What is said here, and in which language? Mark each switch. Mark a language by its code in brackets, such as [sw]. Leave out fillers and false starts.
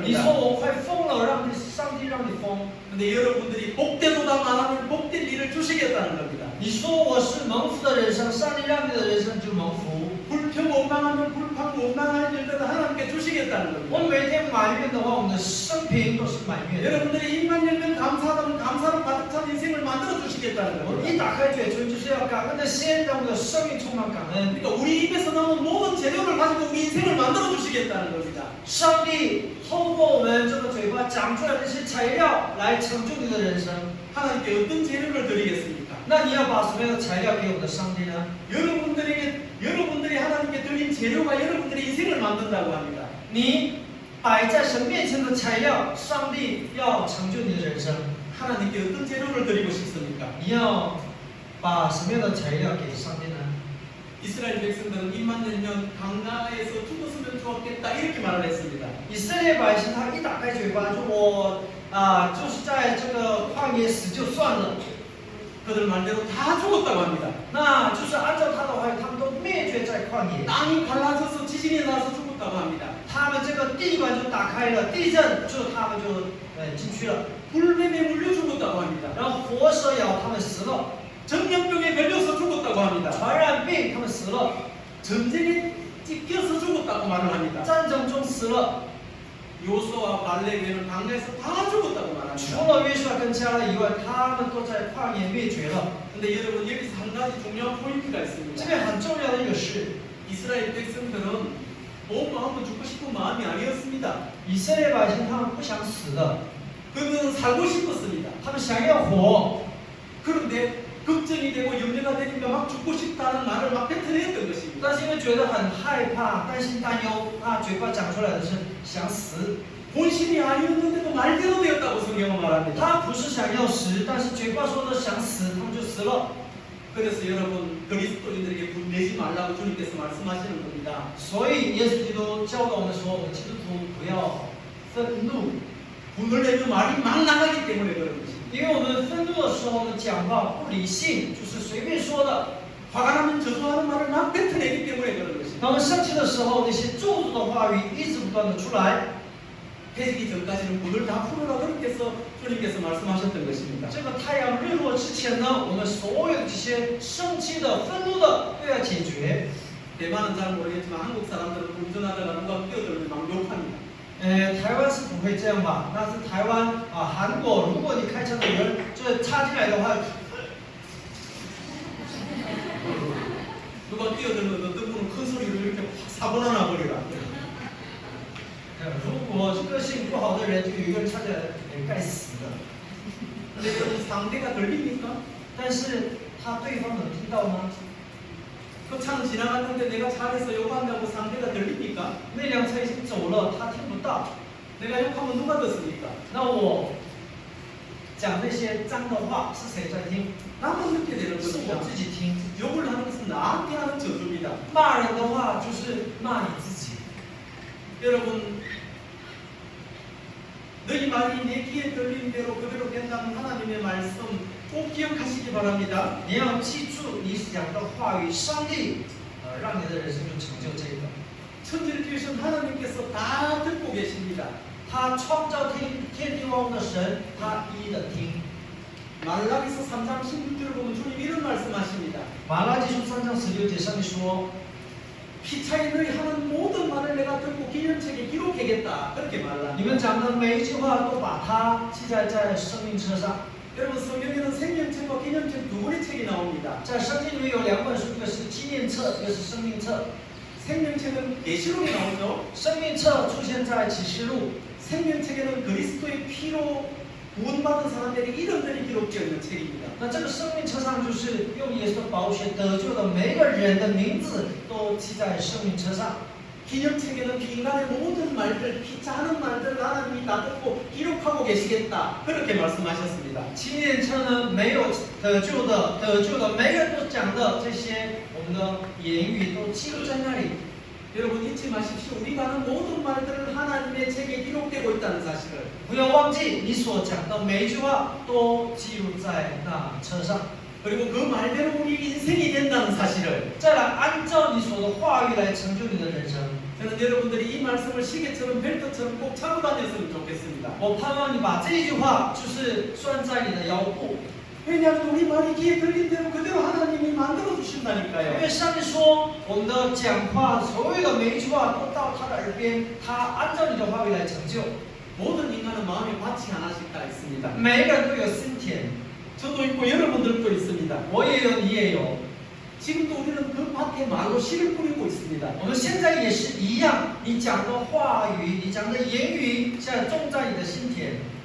[zh] 你 [ko] 겁니다. [zh] 说我快疯了，上帝让你疯。 [ko] 근데 여러분들이 복되도다 말하면 복될 일을 주시겠다는 겁니다. [zh] 你说我是蒙福的人生，上帝让你的人生就蒙福。 [ko] 불평 원망하면 불평 원망할 일들을 하나님께 주시겠다는 [zh] 我 [ko] 겁니다. [zh] 每天埋怨的话，我们的生平都是埋怨。 [ko] 여러분들이 입만 열면 감사하다면 감사로 가득 찬 인생을 만들어 주시겠다는 [zh] 我 [ko] 겁니다. [zh] 一打开嘴唇就是要感恩的心，让我们的生命充满感恩。 [ko] 그러니까 우리 입에서 나오는 모든 재료를 가지고 우리 인생을 만들어 주시겠다는 겁니다. [zh] 上帝透过我们这个嘴巴讲出来的这些材料来成就你的人生。 [ko] 하나님께 어떤 재료를 드리겠습니까? [zh] 那你要把什么样的材料给我们的上帝呢？ [ko] 여러분들이 하나님께 드린 재료가 여러분들의 인생을 만든다고 합니다. [zh] 你摆在神面前的材料，上帝要成就你的人生。 [ko] 하나님께 어떤 재료를 드리고 싶습니까? [zh] 你要把什么样的材料给上帝呢？ [ko] 이스라엘 백성들은 입만 열면 강나에서 죽었으면 좋았겠다 이렇게 말을 했습니다. [zh] 以色列百姓他一打开嘴巴，就我就是在这个旷野死就算了， [ko] 그들 말대로 다 죽었다고 합니다. [zh] 那就是按照他的话语，他们都灭绝在旷野。 [ko] 땅이 갈라져서 지진이 나서 죽었다고 합니다. [zh] 他们这个地板就打开了，地震就他们就进去了， [ko] 불뱀에 물려 죽었다고 합니다. [zh] 然后活蛇咬他们死了， [ko] 전염병에 걸려서 죽었다고 합니다. [zh] 传染病他们死了， [ko] 전쟁에 찢겨서 죽었다고 말을 합니다. [zh] 战争中死了。 [ko] 요수와 발레교회는 강나에서 다 죽었다고 [zh] 除 [ko] 말합니다. [zh] 了约书亚跟迦勒以外，他们都在旷野灭绝了。 [ko] 근데 여러분 여기서 한 가지 중요한 포인트가 [zh] 这 [ko] 있습니다. [zh] 边很重要的一个是， [ko] 이스라엘 백성들은 온 마음으로 죽고 싶은 마음이 아니었습니다. [zh] 以色列百姓他们不想死的， [ko] 그들은 살고 싶었습니다. [zh] 他们想要活。 [ko] 그런데 걱정이 되고 염려가 되니까 막 죽고 싶다는 말을 막 뱉어냈던 것입니다. [zh] 但是因为觉得很害怕、担心、担忧，他嘴巴讲出来的是想死。 [ko] 본심이 아니었는데도 말대로 되었다고 성경은 말합니다. [zh] 他不是想要死，但是嘴巴说的想死，他们就死了。 [ko] 그래서 여러분 그리스도인들에게 분내지 말라고 주님께서 말씀하시는 겁니다. [zh] 所以耶稣基督教导我们说，我们基督徒不要愤怒， [ko] 분을 내면 말이 막 나가기 때문에 그런 것입니다. [zh] 因为我们愤怒的时候呢，讲话不理性，就是随便说的。 [ko] 화가 나면 저주하는 말을 막 뱉어내기 때문에 그런 것입니다. [zh] 当我们生气的时候，那些咒诅的话语一直不断的出来。 [ko] 해지기 전까지는 분을 다 풀어라 그렇게 해서 주님께서 말씀하셨던 것입니다. [zh] 这个太阳日落之前呢，我们所有的这些生气的、愤怒的都要解决。 [ko] 대만은 잘 모르겠지만 한국 사람들은 운전하다가 누가 끼어들면 막 욕합니다. [zh] 台湾是不会这样吧？但是台湾韩国，如果你开车的人就是插进来的话， [ko] 누가 끼어들면 어떤 분은 큰 소리로 이렇게 확 사고나 나버리라. [zh] 如果个性不好的人，就有一个人插进来，该死的。 [ko] 근데 여러분 상대가 들립니까? [zh] 但是对方能听到吗？ [ko] 그 차는 지나갔는데 내가 차에서 욕한다고 상대가 들립니까? [zh] 那辆车已经走了，他听不到。 [ko] 내가 욕하면 누가 듣습니까? [zh] 那我讲这些脏的话，是谁在听？ [ko] 나만 듣게 되는 [zh] 是我 [ko] 것입니다. [zh] 自己听。 [ko] 욕을 하는 것은 나한테 하는 저주입니다. [zh] 骂人的话就是骂你自己。 [ko] 여러분 너희 말이 내 귀에 들린 대로 그대로 된다는 하나님의 말씀 꼭 기억하시기 바랍니다. [zh] 你要记住你讲的话语，上帝让你的人生就成就这个。 [ko] 천지를 지으신 하나님께서 다 듣고 계십니다. [zh] 他创造天地万物的神，他一一的听。 [ko] 말라기서 3장 16절을 보면 주님 이런 말씀하십니다. [zh] 马拉基书3章16节上面说， [ko] 피차에 너희 하는 모든 말을 내가 듣고 기념책에 기록하겠다. 그렇게 말합니다. [zh] 你们讲的每一句话都把它记载在生命册上。 [ko] 여러분 성경에는 생명책과 기념책 두 권의 책이 나옵니다. [zh] 在圣经里面有2本书，一个是纪念册，一个是生命册。 [ko] 생명책은 계시록에 나오죠. [zh] 生命册出现在启示录， [ko] 생명책에는 그리스도의 피로 구원받은 사람들의 이름들이 기록되어 있는 책입니다. [zh] 那这个生命册上就是用耶稣的宝血得救的每一个人的名字都记在生命册上。 [ko] 기념책에는 인간의 모든 말들, 피차하는 말들 하나님이 다 듣고 기록하고 계시겠다. 그렇게 말씀하셨습니다. [zh] 纪念册呢，没有得救的，每个人都讲的这些，我们的言语都记录在那里。 [ko] 여러분 잊지 마십시오. 우리가 하는 모든 말들은 하나님의 책에 기록되고 있다는 사실을. [zh] 不要忘记你所讲的每一句话都记录在那册上。 [ko] 그리고 그 말대로 우리 인생이 된다는 사실을. [zh] 再来按照你所的话语来成就你的人生。 [ko] 저는 여러분들이 이 말씀을 시계처럼 벨트처럼 꼭 차고 다녔으면 좋겠습니다. [zh] 我盼望你把这一句话就是拴在你的腰部， [ko] 왜냐하면 우리 말이 귀에 들린 대로 그대로 하나님이 만들어 [zh] 因 [ko] 주신다니까요. [zh] 为上帝说我们的讲话所有的每一句话都到他的耳边，他按照你的话语来成就。 [ko] 모든 인간은 마음에 밭이 하나씩 다 있습니다. [zh] 每一个人都有心田， [ko] 저도 있고 여러분들도 있습니다. [zh] 我也有，你也有。 [ko] 지금도 우리는 그 밭에 말로 씨를 뿌리고 있습니다. [zh] 我们现在也是一样，你讲的话语，你讲的言语，现在种在你的心田。